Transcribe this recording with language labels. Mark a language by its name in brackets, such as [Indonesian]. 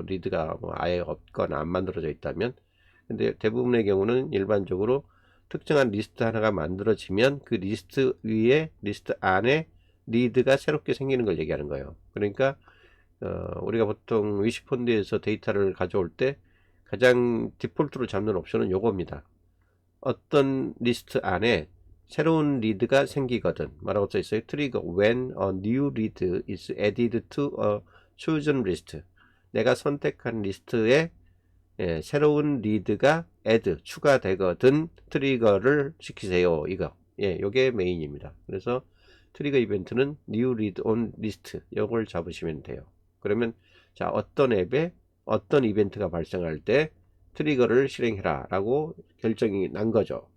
[Korean] 리드가 뭐 아예 없거나 안 만들어져 있다면. 근데 대부분의 경우는 일반적으로 특정한 리스트 하나가 만들어지면 그 리스트 위에, 리스트 안에 리드가 새롭게 생기는 걸 얘기하는 거예요. 그러니까 우리가 보통 위시폰드에서 데이터를 가져올 때 가장 디폴트로 잡는 옵션은 요겁니다. 어떤 리스트 안에 새로운 리드가 생기거든 뭐라고 써 있어요? [English] 트리거 when a new lead is added to a chosen list. [Korean] 내가 선택한 리스트에 새로운 리드가 add, 추가되거든 트리거를 시키세요. 이거 요게 메인입니다. 그래서 트리거 이벤트는 [English] new lead on list, [Korean] 요걸 잡으시면 돼요. 그러면 자, 어떤 앱에 어떤 이벤트가 발생할 때 트리거를 실행해라 라고 결정이 난 거죠.